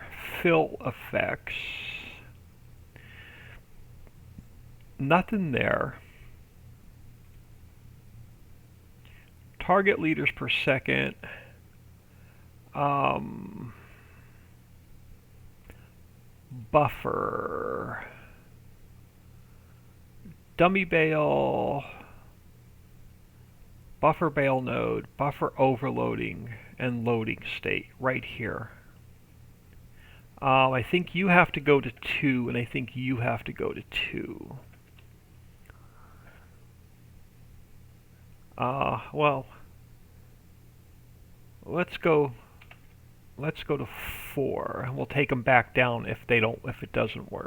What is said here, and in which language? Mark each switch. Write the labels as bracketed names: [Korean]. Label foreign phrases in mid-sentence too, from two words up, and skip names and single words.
[English] Fill effects. Nothing there. Target liters per second. Buffer. Dummy bale. Buffer bale node. Buffer overloading and loading state right here. I think you have to go to 2, and I think you have to go to 2. Well, let's go to 4, and we'll take them back down if it doesn't work.